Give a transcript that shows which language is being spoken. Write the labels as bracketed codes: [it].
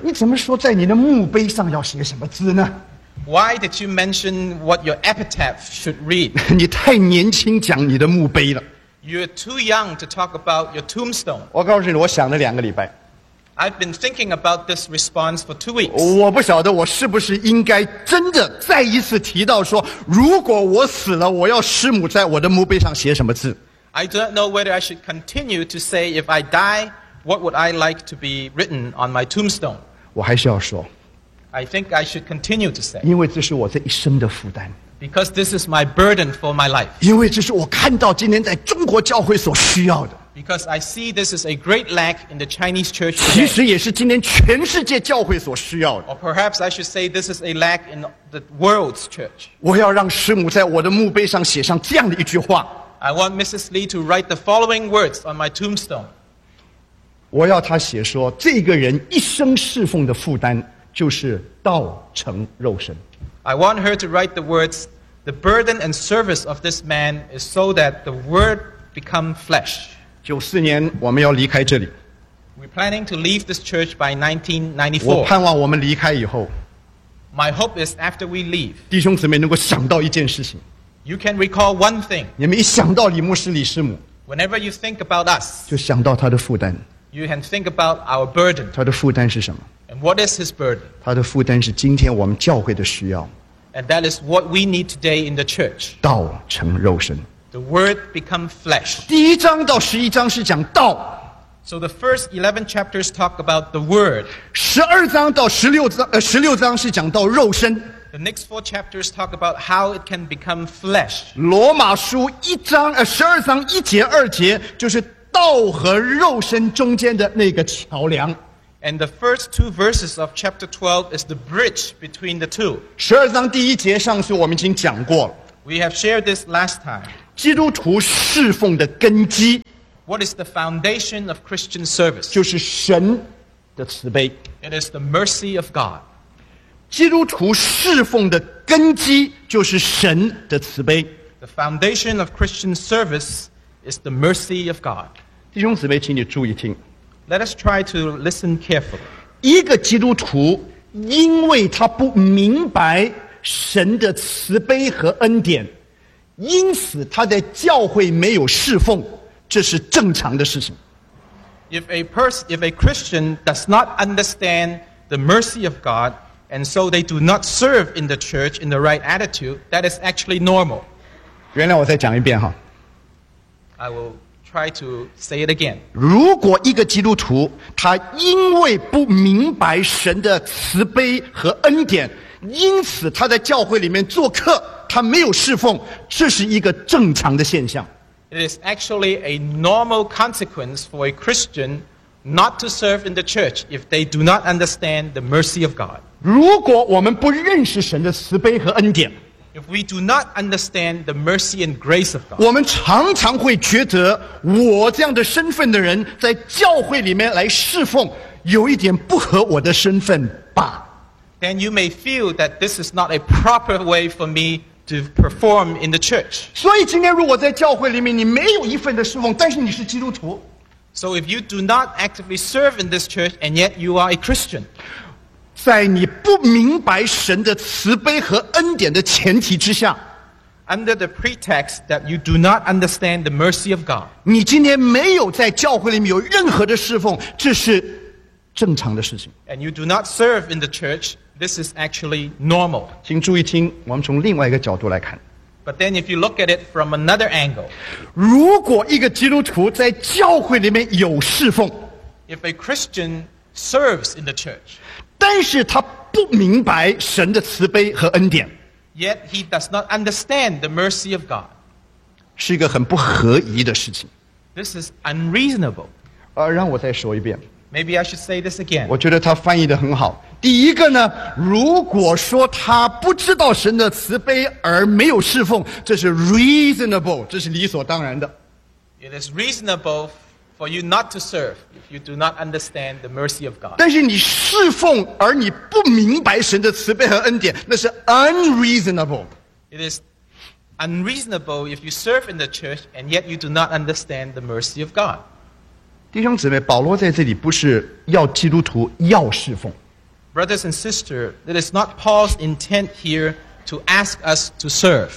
[zh] 你怎么说在你的墓碑上要写什么字呢？ [en] Why did you mention what your epitaph should read? [zh] 你太年轻讲你的墓碑了。 [en] You're too young to talk about your tombstone. [zh] 我告诉你，我想了两个礼拜。 [en] I've been thinking about this response for 2 weeks. [zh] 我不晓得我是不是应该真的再一次提到说，如果我死了，我要师母在我的墓碑上写什么字。 [en] I don't know whether I should continue to say if I die, what would I like to be written on my tombstone? [zh] 我还是要说。 [en] I think I should continue to say. [zh] 因为这是我这一生的负担。 [en] Because this is my burden for my life. [zh] 因为这是我看到今天在中国教会所需要的。 [en] Because I see this is a great lack in the Chinese church. [zh] 其实也是今天全世界教会所需要的。 [en] Or perhaps I should say this is a lack in the world's church. [zh] 我要让师母在我的墓碑上写上这样的一句话。 [en] I want Mrs. Lee to write the following words on my tombstone. [zh] 我要她写说，这个人一生侍奉的负担就是道成肉身。 [en] I want her to write the words, the burden and service of this man is so that the word become flesh. [zh] 94年我们要离开这里。 [en] We're planning to leave this church by 1994. [zh] 我盼望我们离开以后。 [en] My hope is after we leave. [zh] 弟兄姊妹能够想到一件事情。 [en] You can recall one thing. [zh] 你们一想到李牧师、李师母， [en] whenever you think about us, [zh] 就想到他的负担。 [en] You can think about our burden. [zh] 他的负担是什么？ [en] And what is his burden? [zh] 他的负担是今天我们教会的需要。 [en] And that is what we need today in the church. [zh] 道成肉身。 [en] The word become flesh. [zh] 第一章到十一章是讲道。 [en] So the first 11 chapters talk about the word. [zh] 十二章到十六章，十六章是讲到肉身。 [en] The next four chapters talk about how it can become flesh. [zh] 罗马书一章十二章一节二节就是道和肉身中间的那个桥梁。 [en] And the first two verses of chapter 12 is the bridge between the two. [zh] 十二章第一节上次我们已经讲过了。 [en] We have shared this last time. [zh] 基督徒侍奉的根基。 [en] What is the foundation of Christian service? [zh] 就是神的慈悲。 [en] It is the mercy of God. [zh] 基督徒侍奉的根基就是神的慈悲。 [en] The foundation of Christian service is the mercy of God. [zh] 弟兄姊妹，请你注意听。 [en] Let us try to listen carefully. [zh] 一个基督徒，因为他不明白神的慈悲和恩典，因此他在教会没有侍奉，这是正常的事情。 [en] If a Christian does not understand the mercy of God, and so they do not serve in the church in the right attitude, that is actually normal. [zh] 原谅我再讲一遍哈。 [en] I will try to say it again. [zh] 如果一个基督徒他因为不明白神的慈悲和恩典，因此他在教会里面做客，他没有侍奉，这是一个正常的现象。 [en] It is actually a normal consequence for a Christian not to serve in the church if they do not understand the mercy of God. [zh] 如果我们不认识神的慈悲和恩典， [en] if we do not understand the mercy and grace of God, [zh] 我们常常会觉得我这样的身份的人在教会里面来侍奉，有一点不合我的身份吧。 [en] Then you may feel that this is not a proper way for me to perform in the church. [zh] 所以今天如果在教会里面你没有一份的侍奉，但是你是基督徒。 [en] So if you do not actively serve in this church and yet you are a Christian, [zh] 在你不明白神的慈悲和恩典的前提之下， [en] under the pretext that you do not understand the mercy of God, [zh] 你今天没有在教会里面有任何的侍奉，这是正常的事情。 [en] And you do not serve in the church, this is actually normal. [zh] 请注意听，我们从另外一个角度来看。 [en] But then, if you look at it from another angle, [zh] 如果一个基督徒在教会里面有侍奉， [en] if a Christian serves in the church, [zh] 但是他不明白神的慈悲和恩典， [en] yet he does not understand the mercy of God, [zh] 是一个很不合宜的事情。 [en] This is unreasonable. [zh] 让我再说一遍。 [en] Maybe I should say this again. [zh] 我觉得他翻译得很好。第一个呢，如果说他不知道神的慈悲而没有侍奉，这是 [en] reasonable， [zh] 这是理所当然的。 [en] It is reasonable for you not to serve if you do not understand the mercy of God. [zh] 但是你侍奉而你不明白神的慈悲和恩典，那是 [en] unreasonable. It is unreasonable if you serve in the church and yet you do not understand the mercy of God. [zh] 弟兄姊妹，保罗在这里不是要基督徒要侍奉。 [en] Brothers and sisters, it is not Paul's intent here to ask us to serve.